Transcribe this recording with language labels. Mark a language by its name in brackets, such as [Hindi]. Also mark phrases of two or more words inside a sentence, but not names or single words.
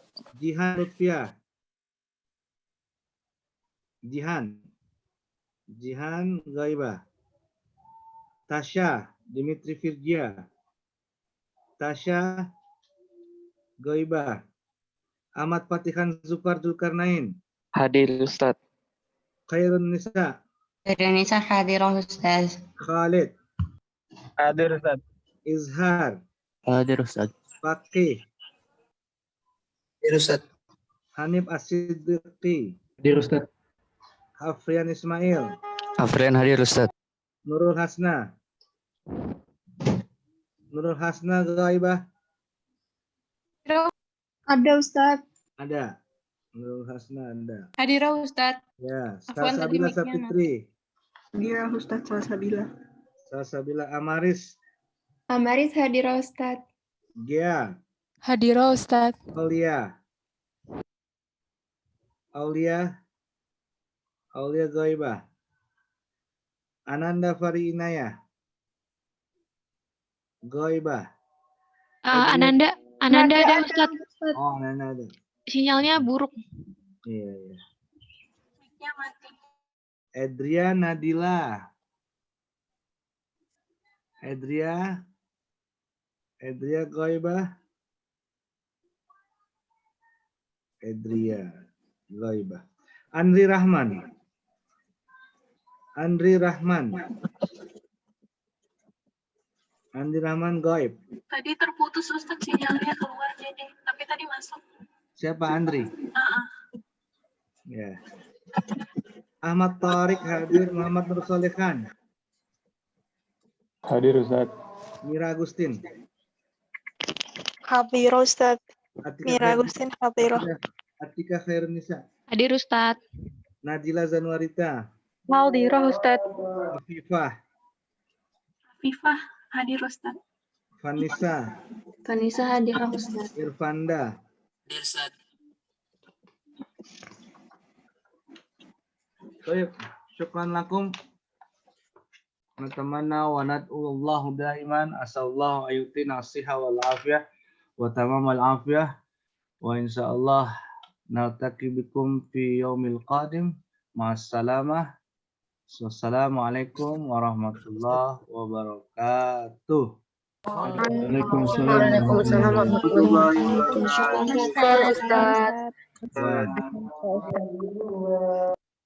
[Indonesian] Jihan Lutfiah. Jihan Gaibah. Tasha Dimitri Firgia. Tasha Gaibah. Ahmad Fatihan Zufar Zulkarnain. Hadir Ustaz. Khairun Nisa. Indonesia hadir Ustaz. Khalid. Hadir Ustaz. Izhar. Hadir Ustaz. Faqih. Hadir Ustaz. Hanif As-Siddiqi. Hadir Ustaz. Hafrian Ismail. Afrian hadir Ustaz. Nurul Hasna. Gaibah. Ada, Ustaz. Ada. Nurul Hasna ada. Hadir Ustaz. Ya. Afwan, tadi Salsabila mic-nya Sapitri. Hadir, Ustaz. Salsabila Amaris. Amaris hadir, Ustaz. Gia. Hadir Ustaz. Aulia Gaibah. Ananda Fari Inayah. Gaibah. Ananda Ananda ada Ustaz. Oh, Nana ada. Sinyalnya buruk. Iya, iya. Edria Nadila. Edria Goibah. Edria Goibah. Andri Rahman. Andri Rahman Goib. Tadi terputus Ustaz sinyalnya keluar jadi, tapi tadi masuk. Siapa Andri? Ya. Ahmad Tariq hadir. Muhammad Nur Soleh Khan. Hadir Ustaz. Mira Agustin. Hadir Ustaz. Atika Agustin hadir. Atika Khairunisa. Hadir Ustaz. Najila Zanuarita. Hadir Ustaz. Afifah. Fifah hadir Ustaz. Vanessa. Vanessa hadir Ustaz. Irfanda. Hadir Ustaz. Baik, [Arabic] شكرا لكم. نتمنى وندعو الله دائما أسأل الله أن يؤتينا الصحة والعافية وتمام العافية وإن شاء الله نلتقي بكم في اليوم القادم. مع السلامة. والسلام عليكم ورحمة الله وبركاته. وعليكم السلام ورحمة الله وبركاته. [Indonesian] Ustaz.